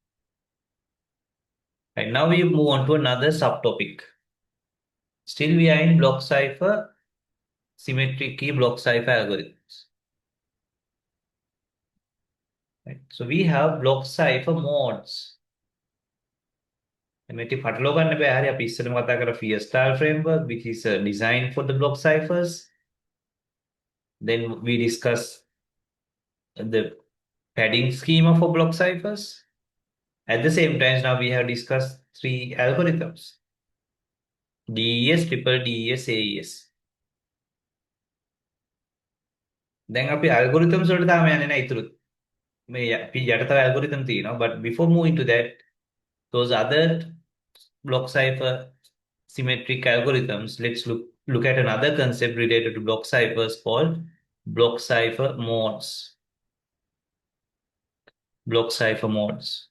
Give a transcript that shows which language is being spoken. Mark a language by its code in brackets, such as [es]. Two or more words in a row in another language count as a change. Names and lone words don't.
[en] Right, now we move on to another subtopic. Still we are in block cipher, symmetric key block cipher algorithms. Right. So we have block cipher modes. [si] මේටි පටලවා ගන්න බෑ. හරි අපි ඉස්සෙල්ලම කතා කරා [en] Fiesta framework, which is designed for the block ciphers. Then we discuss the padding schema for block ciphers. At the same time, now we have discussed 3 algorithms: DES, triple DES, AES. [si] දැන් අපි algorithms වලට තාම යන්නේ නැහැ ඉතුරු. මේ අපි යට තව algorithm තියෙනවා. [en] But before moving to that, those other block cipher symmetric algorithms, let's look at another concept related to block ciphers called block cipher modes. Block cipher modes.